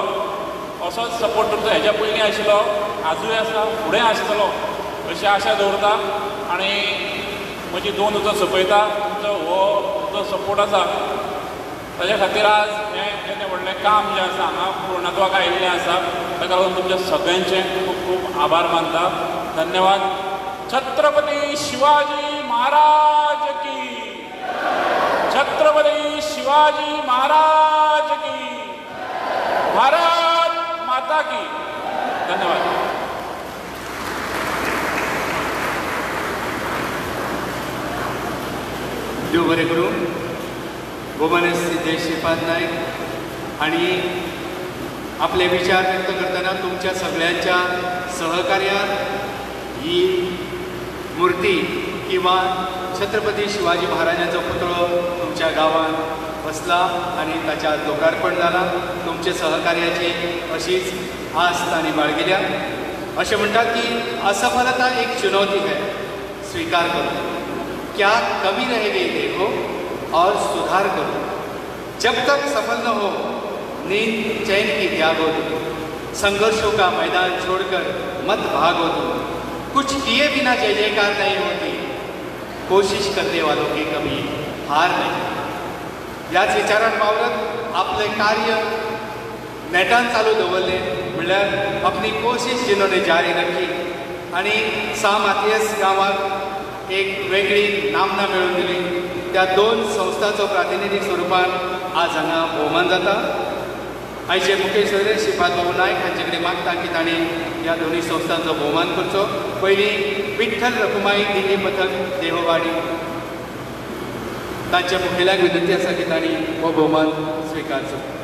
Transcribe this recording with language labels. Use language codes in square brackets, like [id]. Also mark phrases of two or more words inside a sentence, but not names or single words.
[kok] असोच सपोर्ट तुमचो हेच्या पयलीं आशिल्लो, आजूय आसा, फुडें आसतलो अशी आशा दवरता. आनी म्हजी 2 उजो सोंपयता. तुमचो हो जो सपोर्ट आसा ताजे खातीर आज हें व्हडलें काम जें आसा हांगा पूर्णत्वाक आयिल्लें आसा. ताका लागून तुमच्या सगळ्यांचे खूब खूब आभार मानता. धन्यवाद. [hi] छत्रपती शिवाजी महाराज की, छत्रपती शिवाजी महाराज की, भारत माता की. [kok] धन्यवाद. देव बरें करूं. भोवमान्य सिद्धेश श्रीपाद नायक आणि आपले विचार व्यक्त करताना तुमच्या सगळ्यांच्या सहकार्यात ही मूर्ती किंवा छत्रपती शिवाजी महाराजांचो पुतळो तुमच्या गावात बसला आणि ताच्या लोकार्पण झाला. तुमचे सहकार्याची अशीच आस्त आणि बाळगिल्या. [mr] असे म्हणतात की [hi] असफलता एक चुनौती है, स्वीकार करो. क्या कमी रह गई देखो और सुधार करो. जब तक सफल न हो नींद चैन की त्यागो तुम. संघर्षों का मैदान छोड़कर मत भागो तुम. कुछ किए बिना जय जयकार नहीं होती. कोशिश करने वालों की कभी हार नहीं. [kok] याच विचारान वावरत आपले कार्य नेटान चालू दवरले म्हणल्यार [hi] अपनी कोशिश जिन्होंने जारी रखी [kok] आणि सा मातयेस गांवाक एक वेगळी नामना मेळून दिली. त्या 2 संस्थांचो प्रातिनिधीक स्वरुपान आज हांगा भोवमान जाता. आयचे मुखेल सोयरे श्रीपाद बाबू नायक हांचे कडेन मागता की तांणी ह्या दोनूय संस्थांचो भोवमान करचो. पयलीं विठ्ठल रखुमाई दिल्ली पथक देववाडी तांच्या मुखेल्याक विनंती आसा की तांणी हो भोवमान स्विकारचो.